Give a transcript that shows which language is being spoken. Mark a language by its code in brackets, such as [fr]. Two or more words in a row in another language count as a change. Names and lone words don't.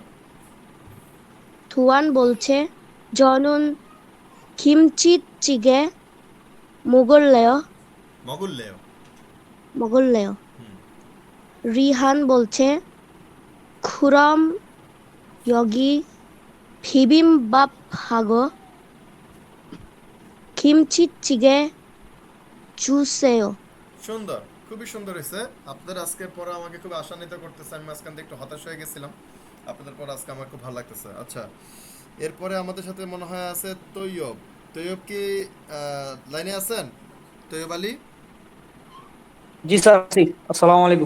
[bn] থুয়ান বলছে [ko] 저는 김치찌개 먹을래요 মগুল্লেও। মগুলেয় হুম [bn] রিহান বলছে [ko] 그럼 여기 비빔밥 하고 김치찌개 주세요. [bn] সুন্দর, খুবই সুন্দর হয়েছে। আপনাদের আজকের পড়া আমাকে খুব আশান্বিত করতেছে। আমি মাঝখান থেকে একটু হতাশ হয়ে গেছিলাম, আপনাদের পড়া আজকে আমার খুব ভালো লাগতেছে। আচ্ছা, এরপরে আমাদের সাথে মনে হয় আছে তৈয়ব। তৈয়ব কি লাইনে আছেন? তৈয়ব আলী। জি স্যার আছি। আসসালামু আলাইকুম।